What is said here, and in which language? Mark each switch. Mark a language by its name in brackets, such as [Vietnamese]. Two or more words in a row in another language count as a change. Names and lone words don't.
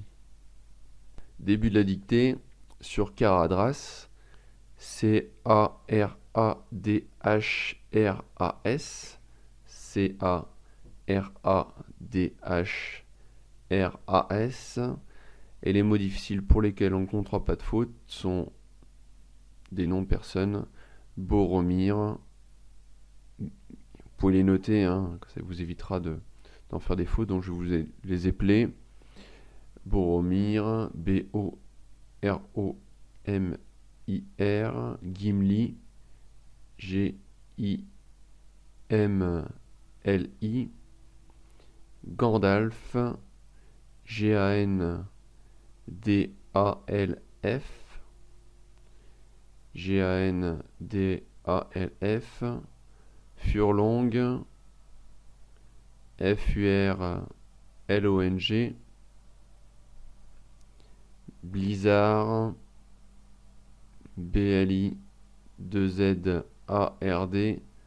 [French] Début de la dictée sur Caradhras, Cardhras, Cardhras, et les mots difficiles pour lesquels on ne comptera pas de faute sont des noms de personnes. Boromir, vous pouvez les noter, hein, ça vous évitera d'en faire des fautes, donc je vous les épeler. Boromir, B-O-R-O-M-I-R, Gimli, G-I-M-L-I, Gandalf, G-A-N-D-A-L-F, G-A-N-D-A-L-F, Furlong, F-U-R-L-O-N-G, Blizzard, B-L-I-2-Z-A-R-D,